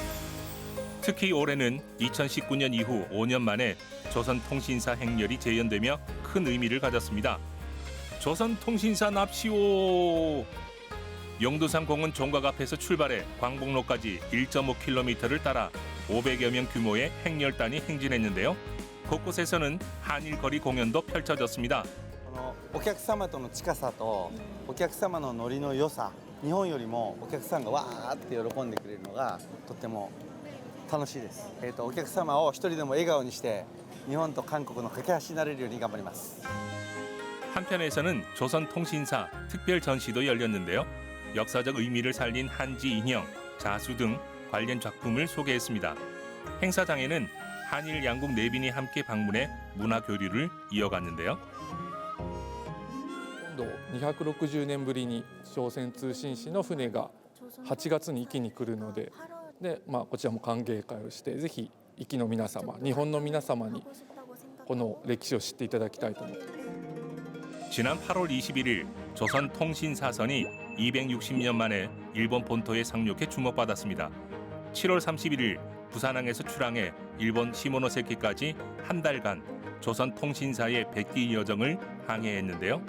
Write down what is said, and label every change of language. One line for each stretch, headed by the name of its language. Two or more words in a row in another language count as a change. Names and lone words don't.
Korean: 특히 올해는 2019년 이후 5년 만에 조선통신사 행렬이 재연되며 큰 의미를 가졌습니다. 조선통신사 납시오! 용두산 공원 종각 앞에서 출발해 광복로까지 1.5km를 따라 500여 명 규모의 행렬단이 행진했는데요. 곳곳에서는 한일 거리 공연도 펼쳐졌습니다.
Japanese: お客様との近さとお客様のノリの良さ、日本よりもお客さんがわーって喜んでくれるのがとっても楽しいです。お客様を一人でも笑顔にして日本と韓国の架け橋になれるように頑張ります。
Korean: 한편에서는 조선통신사 특별 전시도 열렸는데요. 역사적 의미를 살린 한지 인형, 자수 등 관련 작품을 소개했습니다. 행사장에는 한일 양국 내빈이 함께 방문해 문화 교류를 이어갔는데요.
Japanese: 今度260年ぶりに朝鮮通信使の船が8月に壱岐に来るので、こちらも歓迎会をしてぜひ壱岐の皆様、日本の皆様にこの歴史を知っていただきたいと思っています。
Korean: 지난 8월 21일 조선통신사선이 260년 만에 일본 본토에 상륙해 주목받았습니다. 7월 31일 부산항에서 출항해 일본 시모노세키까지 한 달간 조선통신사의 백기 여정을 항해했는데요.